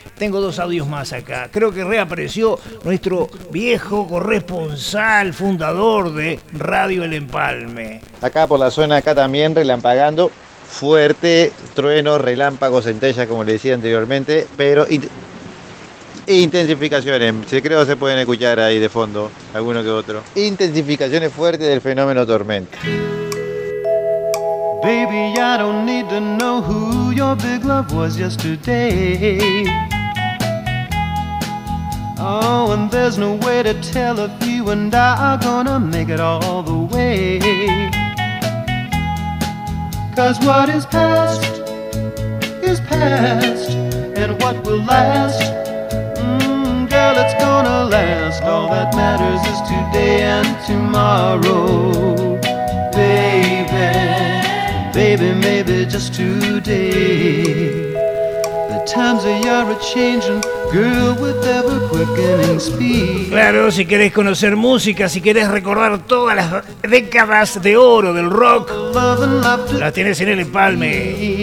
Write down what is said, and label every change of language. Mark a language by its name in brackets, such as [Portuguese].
[Spanish] Tengo dos audios más acá. Creo que reapareció nuestro viejo corresponsal, fundador de Radio El Empalme. Acá por la zona, acá también, relampagando. Fuerte, trueno, relámpago, centella, como le decía anteriormente. Pero intensificaciones, si creo se pueden escuchar ahí de fondo, alguno que otro. Intensificaciones fuertes del fenómeno tormenta. [English] Baby, I don't need to know who your big love was yesterday. Oh, and there's no way to tell if you and I are gonna make it all the way. 'Cause what is past, and what will last, girl, it's gonna last. All that matters is today and tomorrow. Baby, maybe just today. The times they are a-changing, girl, with ever-quickening speed. [Spanish] Claro, si querés conocer música, si querés recordar todas las décadas de oro del rock, las tenés en el empalme.